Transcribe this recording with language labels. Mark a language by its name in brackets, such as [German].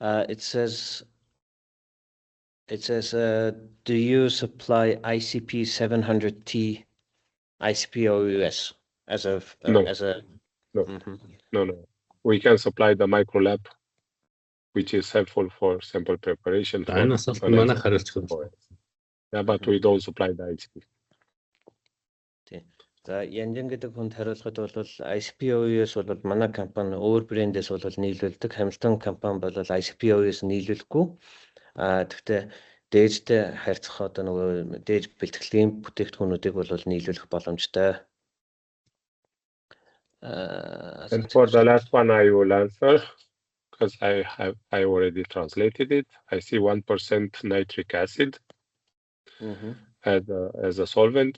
[English] It says, do you supply ICP 700T ICP-OS as a No. No. Mhm. No. We can supply the microlab, which is helpful for sample preparation. For [Mongolian] Энэ асуулт манай хариулчих юм. [English] Yeah, but we don't supply the ICP. [Mongolian] За Янжин гэдэг хүнд хариулахад бол ICP-OS бол манай компани өөр брэндээс бол нийлүүлдэг. Hamilton компани бол ICP-OS нийлүүлэхгүй. Тэгвэл дээжтэй харьцах одоо нөгөө дээж бэлтгэлийн бүтээгдэхүүнүүдийг бол нийлүүлэх боломжтой. [English] And for the last one, I will answer because I already translated it. I see 1% nitric acid as a solvent.